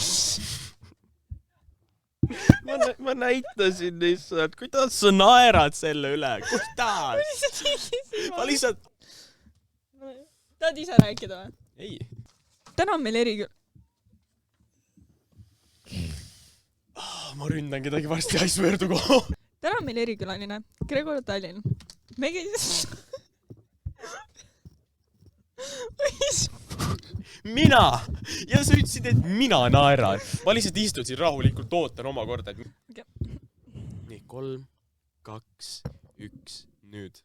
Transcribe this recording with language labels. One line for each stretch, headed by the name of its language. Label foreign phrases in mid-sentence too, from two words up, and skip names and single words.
Estonian: ma näitasin lihtsalt, kuidas sa naerad selle üle. Kuidas? Ma lihtsalt... Tahad ise rääkida või? Ei. Täna on meil erikülaline. Ma ründan kedagi varsti,
English: I swear to go.
Estonian: Täna on meil erikülaline Gregor Tallinn. Me Mina! Ja sa ütlesid, et mina naeran. Ma lihtsalt istun siin rahulikult, ootan oma korda. Okay. Nii, 3, 2, 1, nüüd.